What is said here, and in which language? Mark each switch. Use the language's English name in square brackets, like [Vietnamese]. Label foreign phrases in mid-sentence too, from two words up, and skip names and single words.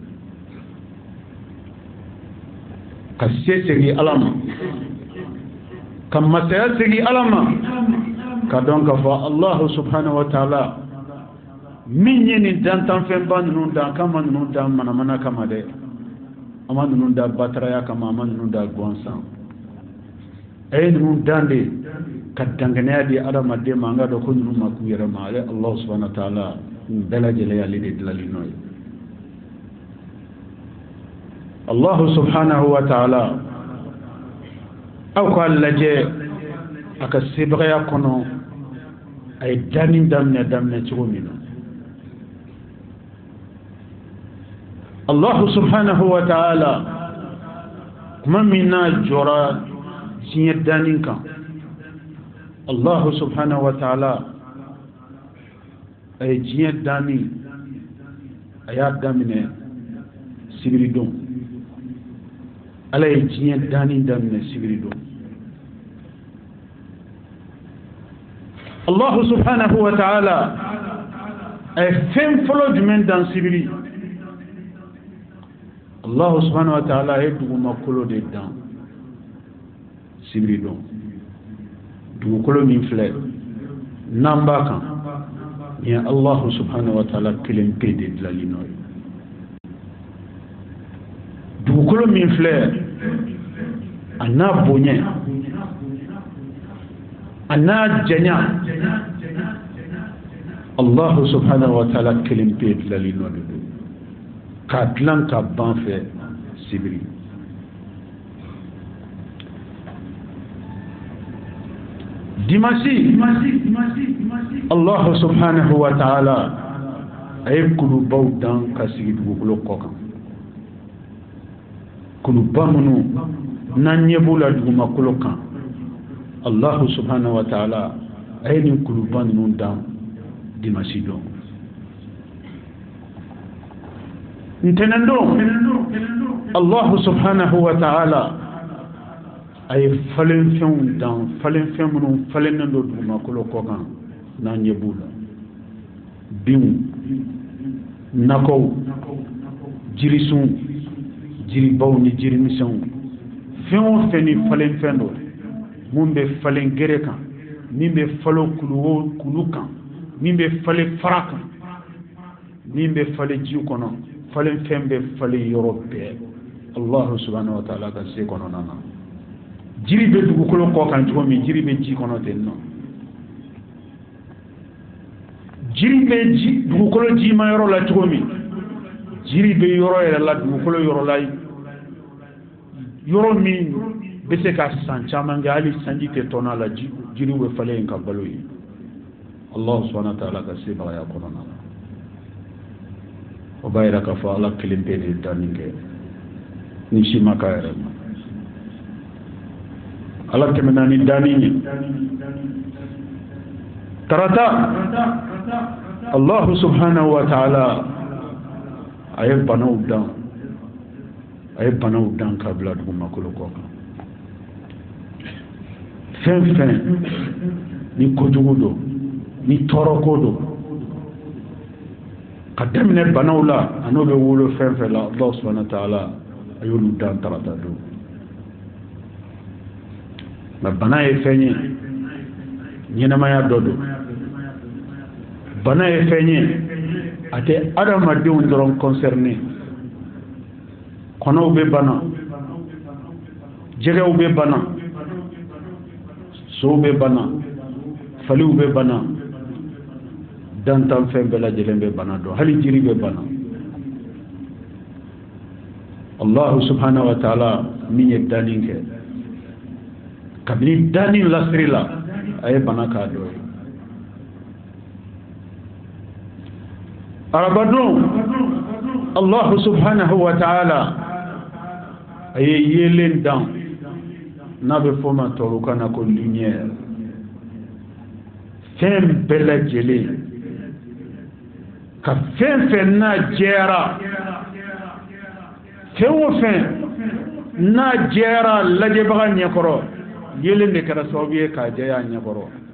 [Bambara] ka se segin ala ma ka masaya segin ala ma ka dɔn k'a fɔ [Arabic] الله سبحانه وتعالى [Bambara] min ye nin dantanfɛnba ninnu dan kama ninnu dan manamana kama dɛ a ma ninnu da bataraya kama a ma ninnu da gansan a ye ninnu dan de ka dangɛnɛya di adamaden ma an ka dɔn ko ninnu ma k'u yɛrɛ ma ale [Arabic] الله سبحانه وتعالى [Bambara] nin bɛɛ lajɛlen y'ale de dilali nɔ ye [Arabic] الله سبحانه وتعالى [Bambara] aw k'a lajɛ a ka sebagaya kɔnɔ a ye danni daminɛ cogo min na [Arabic] الله سبحانه وتعالى [Bambara] kuma min n'a jɔra diɲɛ danni kan [Arabic] الله سبحانه وتعالى [Bambara] a ye diɲɛ danni a y'a daminɛ sibiri don. Ala ye diɲɛ danni daminɛ sibiri don. [Arabic] الله سبحانه وتعالى [Bambara] a ye fɛn fɔlɔ jumɛn dan sibiri? [Arabic] الله سبحانه وتعالى [Bambara] a ye dugumakolo de dan sibiri don. Dugukolo min filɛ n'an b'a kan ni ye [Arabic] الله سبحانه وتعالى [Bambara] kelen pe de dilali nɔ ye. Dugukolo min filɛ a n'a bonya a n'a janya [Arabic] الله سبحانه وتعالى [Bambara] kelen pe dilali nɔ de don k'a dilan ka ban fɛ sibiri. Dimanche [Arabic] الله سبحانه وتعالى [Bambara] a ye kulubaw dan ka sigi dugukolo kɔ kan. Kuluba minnu n'an ɲɛ b'u la dugumakolo kan [Arabic] الله سبحانه وتعالى [Bambara] a ye nin kuluba ninnu dan dimanche don. Ntɛnɛn don [Arabic] الله سبحانه وتعالى [Bambara] a ye falen fɛnw dan falen fɛn minnu falennen don dugumakolo kɔ kan n'an ɲɛ b'u la. Binw, nakɔw, jirisunw, jiribaw ni jirimisɛnw, fɛn o fɛn ni falen fɛn don mun bɛ falen gere kan, min bɛ falen kulu kan, min bɛ falen fara kan, min bɛ falen ji kɔnɔ, falen fɛn bɛ falen yɔrɔ bɛɛ [Arabic] الله سبحانه وتعالى [Bambara] ka se kɔnɔna na. Jiri bɛ dugukolo kɔ kan cogo min jiri bɛ ji kɔnɔ ten nɔ. Jiri bɛ dugukolo jima yɔrɔ la cogo min jiri bɛ yɔrɔ yɛrɛ la dugukolo yɔrɔ la yɔrɔ min bɛ se ka san caman kɛ hali sanji tɛ tɔnɔ a la jiriw bɛ falen yen ka balo ye. [Arabic] الله سبحانه وتعالى [Bambara] ka sebagaya kɔnɔna na. O b'a yira k'a fɔ Ala kelen pe de ye danni kɛ ni si ma k'a yɛrɛ ma. Ala tɛmɛna ni danni ye. Tarata [Arabic] الله سبحانه وتعالى [Bambara] a ye banaw dan ka bila dugumakolo kɔ kan. Fɛn fɛn ni kojugu don ni tɔɔrɔko don ka daminɛ banaw la a n'o bɛ wolo fɛn fɛn la [Arabic] الله سبحانه وتعالى [Bambara] a y'olu dan tarata don. Mais bana ye fɛn ye ɲɛnamaya dɔ don. Bana ye fɛn ye a tɛ adamadenw dɔrɔn concerné. Kɔnɔw bɛ bana, jɛgɛw bɛ bana, sow bɛ bana, faliw bɛ bana, dantan fɛn bɛɛ lajɛlen bɛ bana dɔn, hali jiri bɛ bana. [Arabic] الله سبحانه وتعالى [Bambara] min ye danni kɛ kabini danni lasiri la a ye bana k'a dɔ ye. Arabadon [Arabic] الله سبحانه وتعالى [Bambara] a ye yelen dan n'a bɛ fɔ ma tubabukan na ko lumière. Fɛn bɛɛ lajɛlen ka fɛn fɛn n'a jɛra fɛn o fɛn n'a jɛra lajɛbaga ɲɛkɔrɔ yelen de kɛra sababu ye k'a jɛya a ɲɛkɔrɔ.